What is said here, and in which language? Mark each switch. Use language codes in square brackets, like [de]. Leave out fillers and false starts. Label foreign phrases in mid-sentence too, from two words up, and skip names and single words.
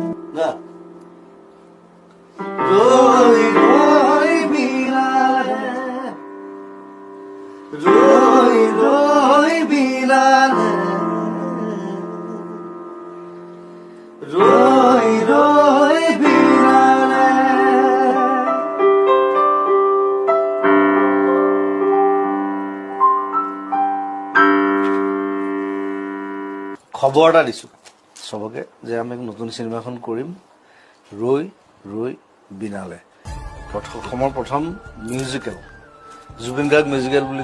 [as] না রই রই বিলালে রই রই বিলালে রই রই বিলালে খবৰ এটা দিছো সবকে যে আমি নতুন সিনেমা এখন কৰিম ৰৈ ৰৈ বিনালে অসমৰ প্ৰথম মিউজিকেল জুবিন গাৰ্গ মিউজিকেল বুলি